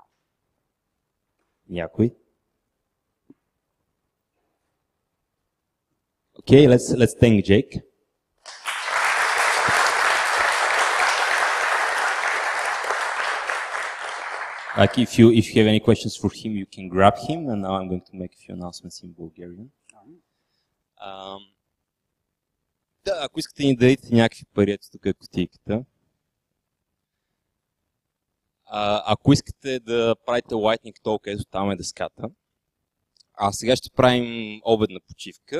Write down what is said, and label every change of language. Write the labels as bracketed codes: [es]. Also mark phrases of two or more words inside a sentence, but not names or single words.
[bg] Някой? [en] Okay, let's thank Jake. Like if you have any questions for him, you can grab him. And now I'm going to make a few announcements in Bulgarian. [bg] Да, ако искате ни дадете някакви пари, ето тук е кутийката. Ако искате да правите [en] Lightning Talk, [bg] ето там е дъската. А сега ще правим обедна почивка.